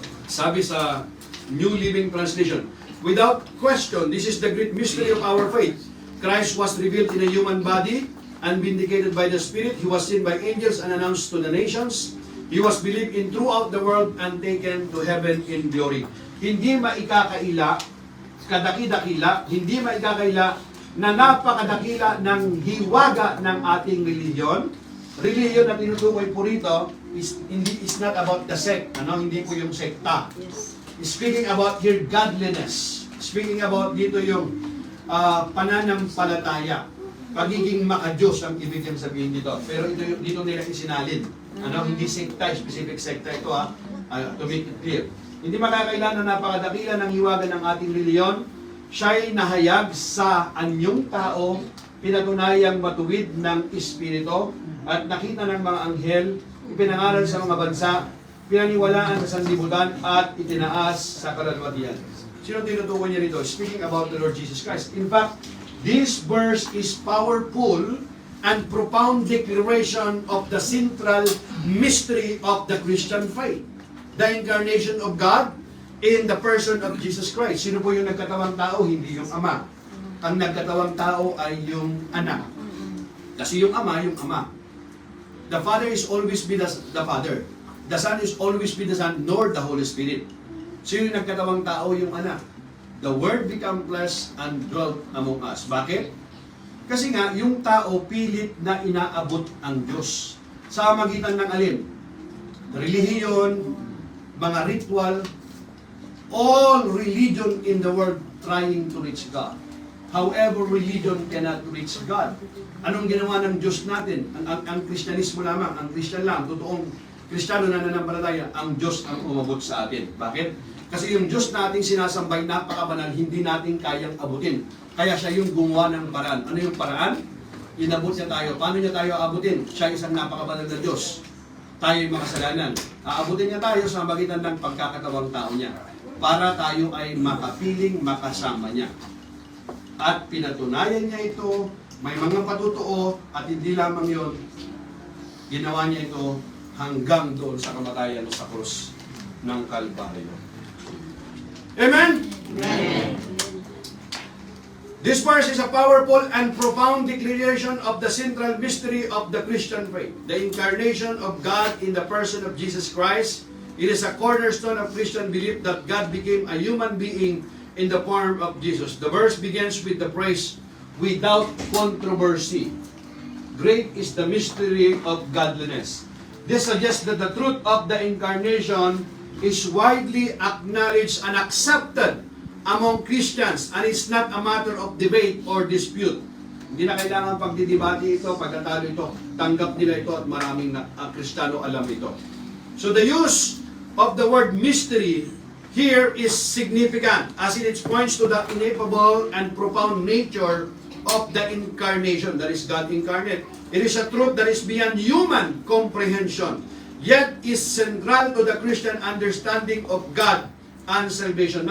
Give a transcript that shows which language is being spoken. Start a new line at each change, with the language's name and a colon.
Filipino: Sabi sa
English: New Living Translation, without question, this is the great mystery of our faith. Christ was revealed in a human body and vindicated by the Spirit. He was seen by angels and announced to the nations. He was believed in throughout the world and taken to heaven in glory.
Filipino: Hindi maikakaila, kadaki-dakila, hindi maikakaila na napakadakila ng hiwaga ng ating reliyon. Reliyon na tinutukoy po rito
English: is not about the sect,
Filipino: hindi po yung sekta.
English: Speaking about here godliness. Speaking about
Filipino: dito yung pananampalataya. Pagiging makadiyos ang ibig sabihin dito. Pero dito nila isinalin. Hindi sekta, specific sekta ito
English: to make it clear.
Filipino: Hindi makakailan na napakadakila ng hiwaga ng ating reliyon. Siya'y nahayag sa anyong tao, pinatunayang matuwid ng Espiritu, at nakita ng mga anghel, ipinangaral sa mga bansa, pinaniwalaan sa sanlibutan, at itinaas sa kalalwatian. Sino tinutukoy niya rito?
English: Speaking about the Lord Jesus Christ. In fact, this verse is powerful and profound declaration of the central mystery of the Christian faith. The incarnation of God in the person of Jesus Christ.
Filipino: Sino po yung nagkatawang tao? Hindi yung Ama. Ang nagkatawang tao ay yung Anak. Kasi yung Ama.
English: The Father is always be the Father. The Son is always be the Son, nor the Holy Spirit.
Filipino: Sino yung nagkatawang tao? Yung Anak.
English: The Word become flesh and dwelt among us.
Filipino: Bakit? Kasi nga, yung tao pilit na inaabot ang Diyos. Sa magitan ng alin? Relihiyon, mga ritual,
English: all religion in the world trying to reach God. However, religion cannot reach God.
Filipino: Anong ginawa ng Diyos natin? Ang Kristyanismo lamang, ang Christian lang, totoong Kristiyano na nananampalataya, ang Diyos ang umabot sa atin. Bakit? Kasi yung Diyos nating sinasambay, napakabanal, hindi natin kayang abutin. Kaya siya yung gumawa ng paraan. Ano yung paraan? Inabot niya tayo. Paano niya tayo abutin? Siya isang napakabanal na Diyos. Tayo yung makasalanan. Aabutin niya tayo sa magitan ng pagkakatawang tao niya. Para tayo ay makapiling makasama niya. At pinatunayan niya ito, may mga patutuo, at hindi lamang yon, ginawa niya ito hanggang doon sa kamatayan sa krus ng Kalbaryo. Amen? Amen.
English: This verse is a powerful and profound declaration of the central mystery of the Christian faith, the incarnation of God in the person of Jesus Christ. It is a cornerstone of Christian belief that God became a human being in the form of Jesus. The verse begins with the phrase, without controversy. Great is the mystery of godliness. This suggests that the truth of the incarnation is widely acknowledged and accepted among Christians, and it's not a matter of debate or dispute.
Filipino: Hindi na kailangan pagdidibati ito, pagkatalo ito, tanggap nila ito at maraming Kristiyano alam ito.
English: So the use of the word mystery here is significant as it points to the ineffable and profound nature of the incarnation, that is God incarnate. It is a truth that is beyond human comprehension, yet is central to the Christian understanding of God and salvation.